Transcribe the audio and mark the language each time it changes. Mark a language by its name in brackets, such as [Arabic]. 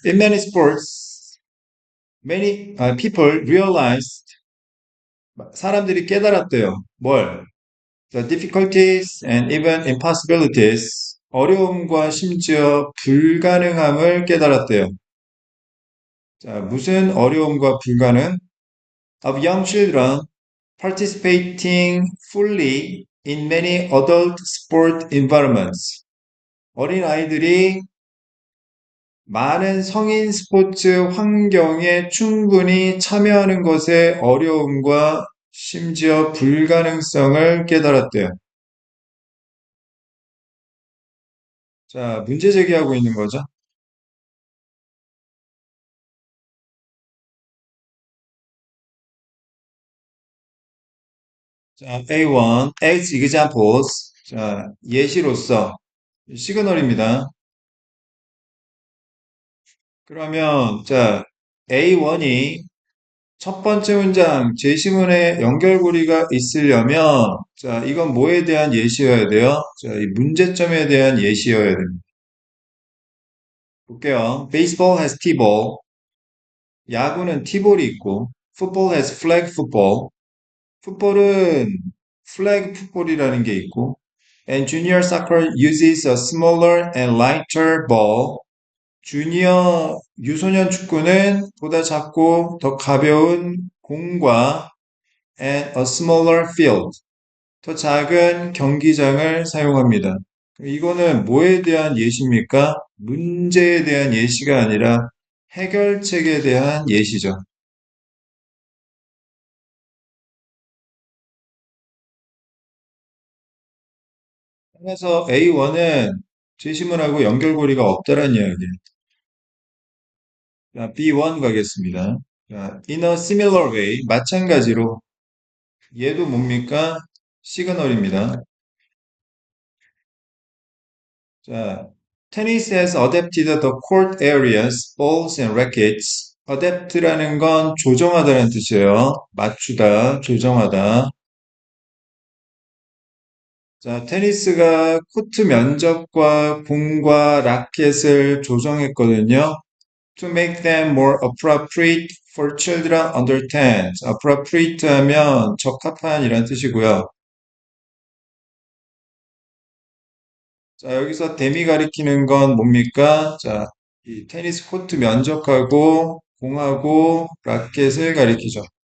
[English] In many sports, many people realized, [Korean] 사람들이 깨달았대요. 뭘? [English] The difficulties and even impossibilities, [Korean] 어려움과 심지어 불가능함을 깨달았대요. 자, 무슨 어려움과 불가능? [English] Of young children participating fully in many adult sport environments. [Korean] 어린 아이들이 많은 성인 스포츠 환경에 충분히 참여하는 것의 어려움과 심지어 불가능성을 깨달았대요. 자, 문제 제기하고 있는 거죠. [English] 자, A1, as examples. [Korean] 자, 예시로서 시그널입니다. 그러면 자, A1이 첫 번째 문장 제시문에 연결고리가 있으려면 자, 이건 뭐에 대한 예시여야 돼요? 자, 이 문제점에 대한 예시여야 됩니다. 볼게요. [English] Baseball has T-ball. [Korean] 야구는 티볼이 있고 [English] Football has flag football. [Korean] 풋볼은 flag 풋볼이라는 게 있고 [English] And junior soccer uses a smaller and lighter ball. [Korean] 주니어 유소년 축구는 보다 작고 더 가벼운 공과 [English] and a smaller field, [Korean] 더 작은 경기장을 사용합니다. 이거는 뭐에 대한 예시입니까? 문제에 대한 예시가 아니라 해결책에 대한 예시죠. 그래서 A1은 제시문하고 연결고리가 없다는 이야기예요. 자, B1 가겠습니다. 자, [English] in a similar way, [Korean] 마찬가지로 얘도 뭡니까? 시그널입니다. [English] 자, tennis has adapted the court areas, balls and rackets [Korean] adapt라는 건 조정하다는 뜻이에요. 맞추다, 조정하다. 자, 테니스가 코트 면적과 공과 라켓을 조정했거든요. [English] To make them more appropriate for children under 10. [Korean] appropriate 하면 적합한 이란 뜻이고요. 자, 여기서 댐이 가리키는 건 뭡니까? 자, 이 테니스 코트 면적하고 공하고 라켓을 가리키죠.